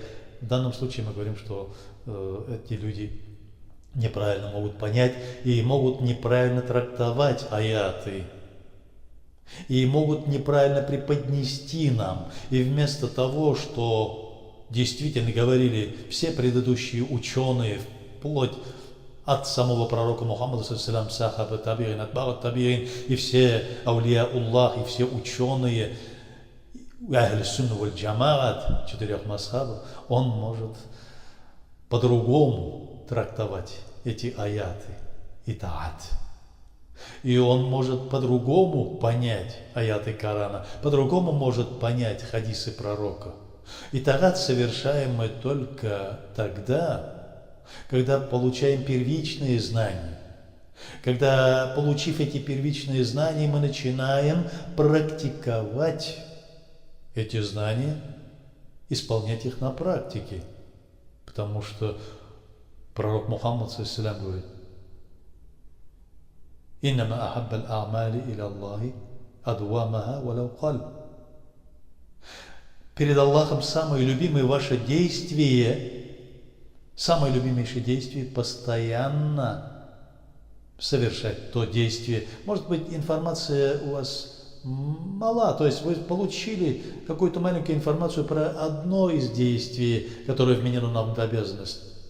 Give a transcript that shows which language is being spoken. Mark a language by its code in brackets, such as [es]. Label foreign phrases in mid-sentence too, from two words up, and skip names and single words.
[ru] В данном случае мы говорим, что эти люди неправильно могут понять и могут неправильно трактовать аяты, и могут неправильно преподнести нам. И вместо того, что действительно говорили все предыдущие ученые, вплоть от самого пророка Мухаммада, [ar] الصحابة التابعين أتباع التابعين, [ru] и все аулия Аллах, и все ученые, [ar] أهل السنة والجماعة, [ru] 4 масхабов, он может по-другому трактовать эти аяты, итаат. И он может по-другому понять аяты Корана, по-другому может понять хадисы пророка. Итаат совершаем мы только тогда, когда получаем первичные знания. Когда, получив эти первичные знания, мы начинаем практиковать эти знания, исполнять их на практике. Потому что пророк Мухаммад саллаллаху говорит: [ar] «إنما أحب الأعمال إلى الله أدومها ولو قل». [ru] Перед Аллахом самое любимое ваше действие, самое любимейшее действие — постоянно совершать то действие. Может быть, информация у вас мала, то есть вы получили какую-то маленькую информацию про одно из действий, которое вменено нам в обязанность.